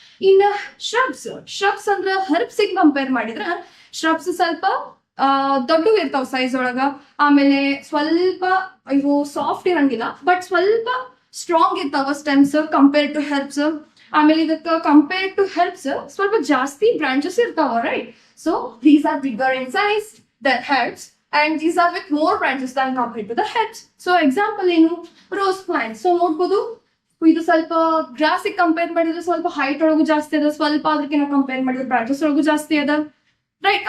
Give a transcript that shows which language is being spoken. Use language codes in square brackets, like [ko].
[kn] ಇನ್ನ ಶ್ರಬ್ಸ್ ಅಂದ್ರೆ herbs compare ಮಾಡಿದ್ರ ಶ್ರಬ್ಸ್ ಸ್ವಲ್ಪ ದೊಡ್ಡ ಇರ್ತಾವ ಸೈಜ್ ಒಳಗ, ಆಮೇಲೆ ಸ್ವಲ್ಪ ಇವು ಸಾಫ್ಟ್ ಇರಂಗಿಲ್ಲ, ಬಟ್ ಸ್ವಲ್ಪ ಸ್ಟ್ರಾಂಗ್ ಇರ್ತಾವ ಸ್ಟೆಮ್ಸ್ [en] Compare to herbs. [kn] ಆಮೇಲೆ ಇದಕ್ಕೆ [en] compare to herbs [kn] ಸ್ವಲ್ಪ ಜಾಸ್ತಿ ಬ್ರಾಂಚಸ್ ಇರ್ತಾವ, right? [en] So these are bigger in size than herbs, and these are with more branches than compared to the herbs. So example [kn] ಏನು? [en] Rose plant. [kn] So ನೋಡ್ಬೋದು, ಇದು ಸ್ವಲ್ಪ gross compare ಮಾಡಿದ್ರೆ ಸ್ವಲ್ಪ ಹೈಟ್ ಒಳಗೂ ಜಾಸ್ತಿ ಅದ, ಸ್ವಲ್ಪ ಅದಕ್ಕಿಂತ ಕಂಪೇರ್ ಮಾಡಿದ್ರೆ ಬ್ರಾಂಚಸ್ ಒಳಗೂ ಜಾಸ್ತಿ ಅದ, ರೈಟ್?